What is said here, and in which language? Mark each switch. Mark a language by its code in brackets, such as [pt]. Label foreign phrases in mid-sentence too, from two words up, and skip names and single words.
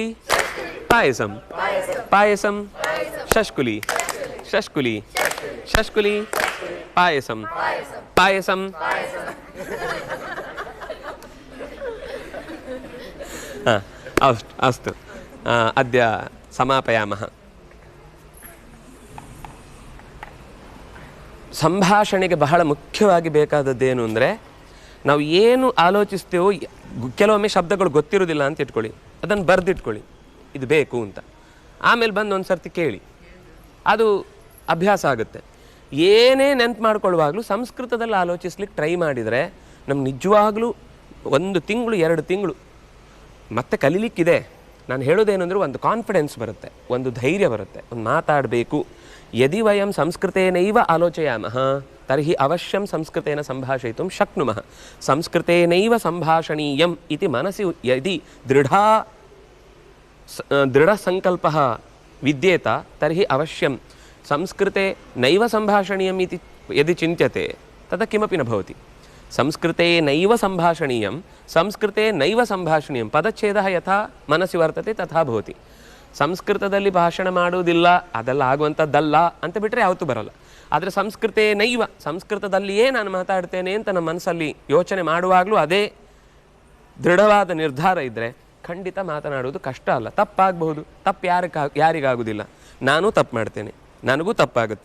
[sa] पायसं. पायसं. शष्कुली. शष्कुली. शष्कुली. पायसं. पायसं. अस्तु, अद्य समापयामः. [kn] ಸಂಭಾಷಣೆಗೆ ಬಹಳ ಮುಖ್ಯವಾಗಿ ಬೇಕಾದದ್ದೇನು ಅಂದರೆ, ನಾವು ಏನು ಆಲೋಚಿಸ್ತೇವೋ ಕೆಲವೊಮ್ಮೆ ಶಬ್ದಗಳು ಗೊತ್ತಿರೋದಿಲ್ಲ ಅಂತ ಇಟ್ಕೊಳ್ಳಿ, ಅದನ್ನು ಬರೆದಿಟ್ಕೊಳ್ಳಿ, ಇದು ಬೇಕು ಅಂತ. ಆಮೇಲೆ ಬಂದು ಒಂದು ಸರ್ತಿ ಕೇಳಿ, ಅದು ಅಭ್ಯಾಸ ಆಗುತ್ತೆ. ಏನೇ ನೆನ್ಪು ಮಾಡ್ಕೊಳ್ಳುವಾಗಲೂ ಸಂಸ್ಕೃತದಲ್ಲಿ ಆಲೋಚಿಸ್ಲಿಕ್ಕೆ ಟ್ರೈ ಮಾಡಿದರೆ ನಮ್ಗೆ ನಿಜವಾಗ್ಲೂ 1 ತಿಂಗಳು 2 ತಿಂಗಳು ಮತ್ತೆ ಕಲೀಲಿಕ್ಕಿದೆ. ನಾನು ಹೇಳೋದೇನೆಂದರೆ, ಒಂದು ಕಾನ್ಫಿಡೆನ್ಸ್ ಬರುತ್ತೆ, ಒಂದು ಧೈರ್ಯ ಬರುತ್ತೆ, ಒಂದು ಮಾತಾಡಬೇಕು. [sa] ಯದಿ ವಯಂ ಸಂಸ್ಕೃತೇನೈವ ಆಲೋಚಯಾಮಃ ತರ್ಹಿ ಅವಶ್ಯಂ ಸಂಸ್ಕೃತೇನ ಸಂಭಾಷಯಿತುಂ ಶಕ್ನುಮಃ. ಸಂಸ್ಕೃತೇನೈವ ಸಂಭಾಷಣೀಯಂ ಇತಿ ಮನಸಿ ಯದಿ ದೃಢ ಸಂಕಲ್ಪಃ ವಿದ್ಯೇತ ತರ್ಹಿ ಅವಶ್ಯಂ ಸಂಸ್ಕೃತೆ ನೈವ ಸಂಭಾಷಣೀಯಂ ಇತಿ ಯದಿ ಚಿಂತ್ಯತೆ ತದ ಕಿಮಪಿ ನ ಭವತಿ. ಸಂಸ್ಕೃತೆ ನೈವ ಸಂಭಾಷಣೀಯಂ, ಸಂಸ್ಕೃತೆ ನೈವ ಸಂಭಾಷಣೀಯಂ ಪದಚ್ಛೇದ ಯಥಾ ಮನಸ್ಸಿ ವರ್ತತೆ ತಥಾ ಭವತಿ. [kn] ಸಂಸ್ಕೃತದಲ್ಲಿ ಭಾಷಣ ಮಾಡುವುದಿಲ್ಲ, ಅದೆಲ್ಲ ಆಗುವಂಥದ್ದಲ್ಲ ಅಂತ ಬಿಟ್ಟರೆ ಯಾವತ್ತೂ ಬರೋಲ್ಲ. ಆದರೆ [sa] ಸಂಸ್ಕೃತೆ ನೈವ, [kn] ಸಂಸ್ಕೃತದಲ್ಲಿಯೇ ನಾನು ಮಾತಾಡ್ತೇನೆ ಅಂತ ನಮ್ಮ ಮನಸ್ಸಲ್ಲಿ ಯೋಚನೆ ಮಾಡುವಾಗಲೂ ಅದೇ ದೃಢವಾದ ನಿರ್ಧಾರ ಇದ್ದರೆ ಖಂಡಿತ ಮಾತನಾಡುವುದು ಕಷ್ಟ ಅಲ್ಲ. ತಪ್ಪಾಗಬಹುದು, ತಪ್ಪು ಯಾರಿಗಾಗುವುದಿಲ್ಲ. ನಾನೂ ತಪ್ಪು ಮಾಡ್ತೇನೆ, ನನಗೂ ತಪ್ಪಾಗುತ್ತೆ.